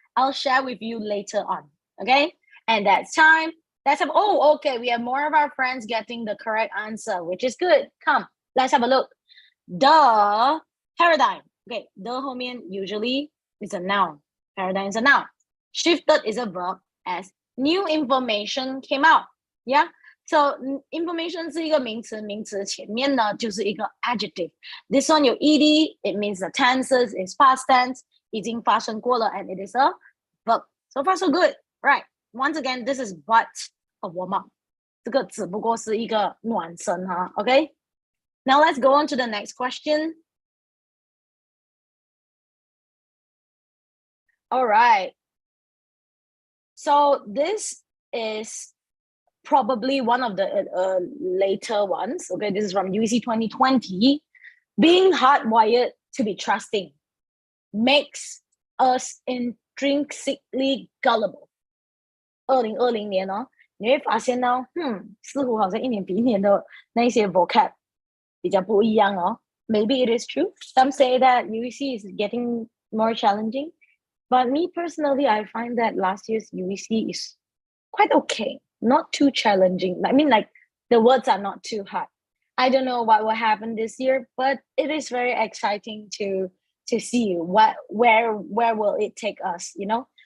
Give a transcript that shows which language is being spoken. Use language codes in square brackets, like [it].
[en] I'll share with you later on. Okay. And that's time. Let's have, oh, okay. We have more of our friends getting the correct answer, which is good. Come, let's have a look. The paradigm. Okay. The [zh] 后面 [en] usually is a noun. Paradigm is a noun. Shifted is a verb as new information came out. Yeah. [zh] So information 是一个名词，名词前面呢就是一个 adjective. [en] This one [zh] 有 [en] ed, it means the tenses is past tense, [zh] 已经发生过了 [en] and it is a verb. So far so good. Right. Once again, this is but a warm up. [zh] 这个只不过是一个暖身哈 [en] Okay. Now let's go on to the next question. All right. So this is probably one of the later ones. Okay, this is from UEC 2020. Being hardwired to be trusting makes us intrinsically gullible. [zh] 2020年哦，你会发现呢，似乎好像一年比一年的那些 vocab 比较不一样哦。 [en] Maybe it is true. Some say that UEC is getting more challenging, but me personally, I find that last year's UEC is quite okay. Not too challenging. I mean, like the words are not too hard. I don't know what will happen this year, but it is very exciting to see where will it take us, you know.